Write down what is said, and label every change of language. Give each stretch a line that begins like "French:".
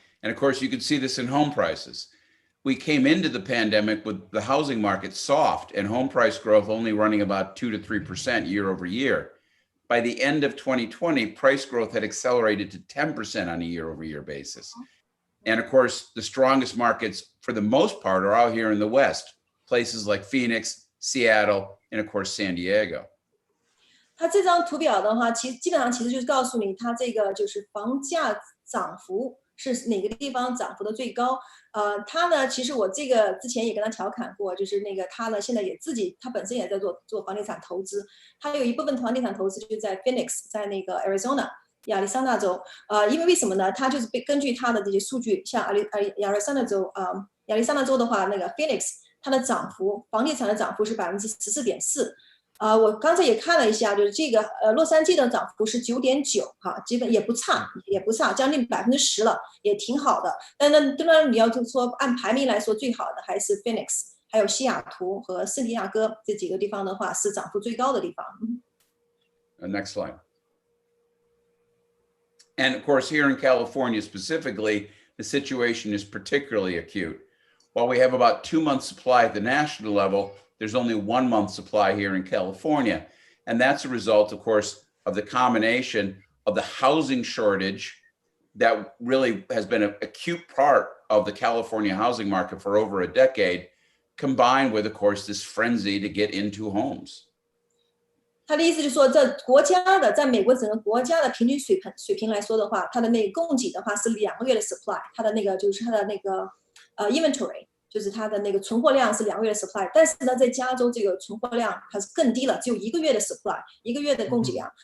English: And of course, you can see this in home prices. We came into the pandemic with the housing market soft and home price growth only running about 2 to 3% year over year. By the end of 2020, price growth had accelerated to 10% on a year over year basis. And of course, the strongest markets for the most part are out here in the West, places like Phoenix, Seattle, and of course, San Diego.
Chinese: 它这张图表的话，基本上就是告诉你，它这个就是房价涨幅是哪个地方涨幅的最高。他呢，其实我这个之前也跟他调侃过，就是那个他呢现在也他本身也在做房地产投资，他有一部分房地产投资就在 Phoenix， 在那个 Arizona 亚利桑那州。因为什么呢？他就是根据他的这些数据，像亚利桑那州的话，那个 Phoenix 它的涨幅，房地产的涨幅是14.4%。我刚才也看了一下，就是这个洛杉矶的涨幅是9.9%，哈，基本也不差，将近10%了，也挺好的。但当然你要就说按排名来说，最好的还是 Phoenix， 还有西雅图和圣地亚哥这几个地方的话是涨幅最高的地方。
English: Next slide. And of course, here in California specifically, the situation is particularly acute. While we have about 2 months supply at the national level, there's only 1 month supply here in California. And that's a result, of course, of the combination of the housing shortage that really has been an acute part of the California housing market for over a decade, combined with, of course, this frenzy to get into homes.
Chinese: 他的意思就是说，在美国整个国家的平均水平来说的话，它的那个供给的话是2个月的 supply， 它的那个就是它的那个inventory。就是它的那个存货量是2个月的 supply， 但是呢，在加州这个存货量它是更低了，只有1个月的 supply， 1个月的供给量。